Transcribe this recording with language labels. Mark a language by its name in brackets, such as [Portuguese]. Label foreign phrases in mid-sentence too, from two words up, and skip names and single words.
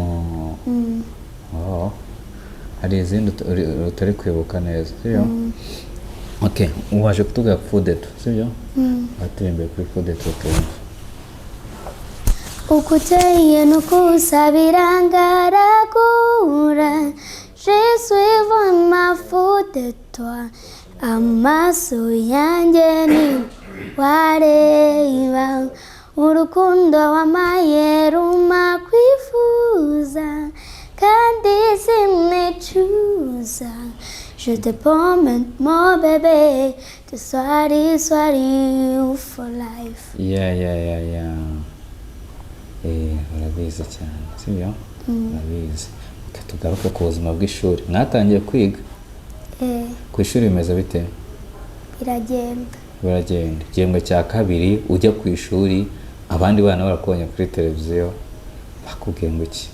[Kinyarwanda] hari izindi utari kwibuka neza, sibyo? Okay, waje kutubwira Fudeto, sibyo? Atirimbye kuri Fudeto tumva. Ukuteye nukusabira ngaragura, [French] je suis vraiment fou de toi. [Kinyarwanda] Amaso yanjye ni wareba, urukundo wamaye ruma kwifuza, kandi sinicuza. [French] Je te promets mon bébé, tu sois [English] for life. Yeah. [Kinyarwanda] Urabizi cyane, sibyo? Urabizi. Tugaruke ku buzima bw'ishuri. Mwatangiye kwiga? Ku ishuri bimeze bite? Biragenda. Igihembwe cya kabiri ujya ku ishuri, abandi bana barakubonye kuri televiziyo, bakubwiye ngo iki?